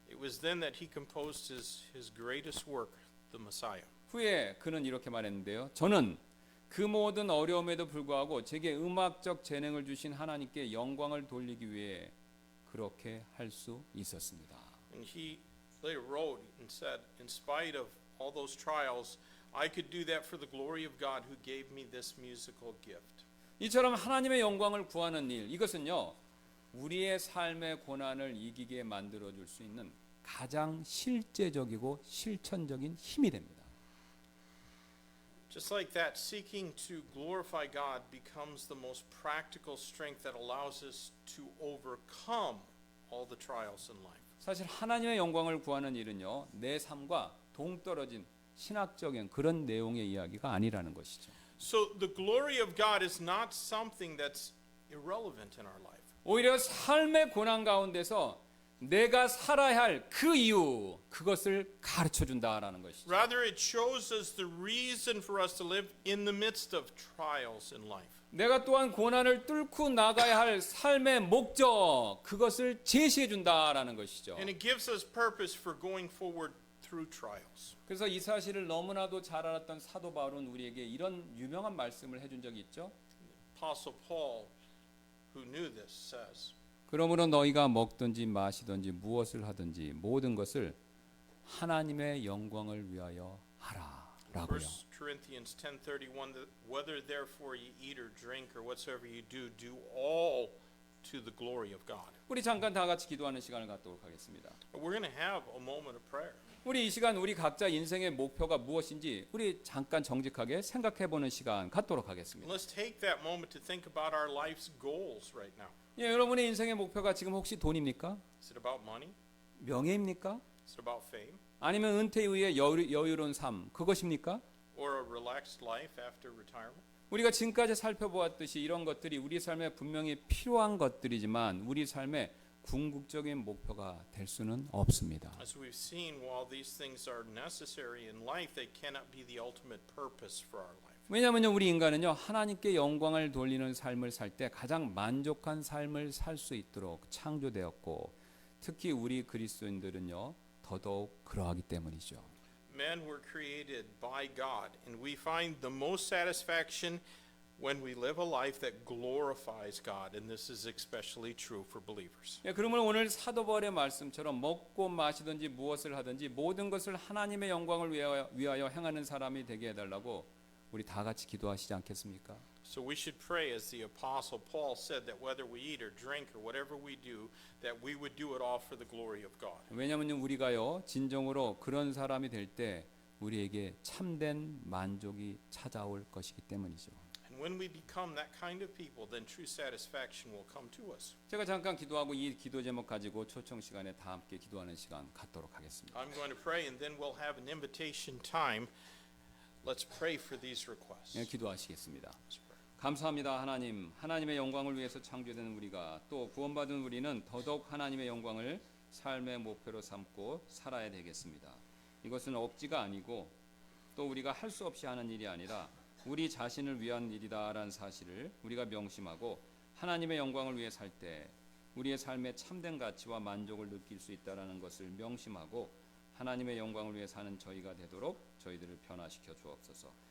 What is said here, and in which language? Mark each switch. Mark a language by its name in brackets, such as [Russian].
[English] It was then that he composed his greatest work, the Messiah. [Korean] 후에 그는 이렇게 말했는데요. 저는 그 모든 어려움에도 불구하고 제게 음악적 재능을 주신 하나님께 영광을 돌리기 위해 그렇게 할 수 있었습니다. [English] And he later wrote and said, in spite of all those trials, I could do that for the glory of God who gave me this musical gift. [Korean] 이처럼 하나님의 영광을 구하는 일, 이것은요 우리의 삶의 고난을 이기게 만들어 줄 수 있는 가장 실제적이고 실천적인 힘이 됩니다. [English] Just like that, seeking to glorify God becomes the most practical strength that allows us to overcome all the trials in life. [Korean] 사실 하나님의 영광을 구하는 일은요 내 삶과 동떨어진 신학적인 그런 내용의 이야기가 아니라는 것이죠. [English] So the glory of God is not something that's irrelevant in our life. [Korean] 오히려 삶의 고난 가운데서 내가 살아야 할 그 이유 그것을 가르쳐 준다라는 것이죠. [English] Rather, it shows us the reason for us to live in the midst of trials in life. [Korean] 내가 또한 고난을 뚫고 나가야 할 삶의 목적 그것을 제시해 준다라는 것이죠. [English] And it gives us purpose for going forward through trials. [Korean] 그래서 이 사실을 너무나도 잘 알았던 사도 바울은 우리에게 이런 유명한 말씀을 해준 적이 있죠. [English] Apostle Paul, who knew this, says, [Korean] 그러므로 너희가 먹든지 마시든지 무엇을 하든지 모든 것을 하나님의 영광을 위하여 하라라고요. [English] 1 Corinthians 10:31, that whether therefore ye eat or drink or whatsoever you do, do all to the glory of God. [Korean] 우리 잠깐 다 같이 기도하는 시간을 갖도록 하겠습니다. [English] We're going to have a moment of prayer. [Korean] 우리 이 시간 우리 각자 인생의 목표가 무엇인지 우리 잠깐 정직하게 생각해보는 시간 갖도록 하겠습니다. [English] Let's take that moment to think about our life's goals right now. [Korean] 예, 여러분의 인생의 목표가 지금 혹시 돈입니까? [English] Is it about money? [Korean] 명예입니까? [English] Is it about fame? [Korean] 아니면 은퇴 이후의 여유로운 삶 그것입니까? [English] Or a relaxed life after retirement? [Korean] 우리가 지금까지 살펴보았듯이 이런 것들이 우리 삶에 분명히 필요한 것들이지만 우리 삶의 궁극적인 목표가 될 수는 없습니다. [English] As we've seen, while these things are necessary in life, they cannot be the ultimate purpose for our life. [Korean] 왜냐하면요 우리 인간은요 하나님께 영광을 돌리는 삶을 살 때 가장 만족한 삶을 살 수 있도록 창조되었고 특히 우리 그리스도인들은요 더더욱 그러하기 때문이죠. [English] Men were created by God, and we find the most satisfaction when we live a life that glorifies God, and this is especially true for believers. [Korean] 예, 그러면 오늘 사도 바울의 말씀처럼 먹고 마시든지 무엇을 하든지 모든 것을 하나님의 영광을 위하여 행하는 사람이 되게 해달라고 우리 다 같이 기도하시지 않겠습니까? [English] So we should pray, as the Apostle Paul said, that whether we eat or drink or whatever we do, that we would do it all for the glory of God. [Korean] 왜냐하면 우리가요 진정으로 그런 사람이 될 때 우리에게 참된 만족이 찾아올 것이기 때문이죠. [English] And when we become that kind of people, then true satisfaction will come to us. [Korean] 제가 잠깐 기도하고 이 기도 제목 가지고 초청 시간에 다 함께 기도하는 시간 갖도록 하겠습니다. [English] I'm going to pray, and then we'll have an invitation time. Let's pray for these requests. [Korean] 예, 기도하시겠습니다. [English] Let's pray. [Korean] 감사합니다. 하나님, 하나님의 영광을 위해서 창조된 우리가 또 구원받은 우리는 더더욱 하나님의 영광을 삶의 목표로 삼고 살아야 되겠습니다. 이것은 억지가 아니고 또 우리가 할 수 없이 하는 일이 아니라 우리 자신을 위한 일이다라는 사실을 우리가 명심하고 하나님의 영광을 위해 살 때 우리의 삶의 참된 가치와 만족을 느낄 수 있다라는 것을 명심하고 하나님의 영광을 위해 사는 저희가 되도록 저희들을 변화시켜 주옵소서.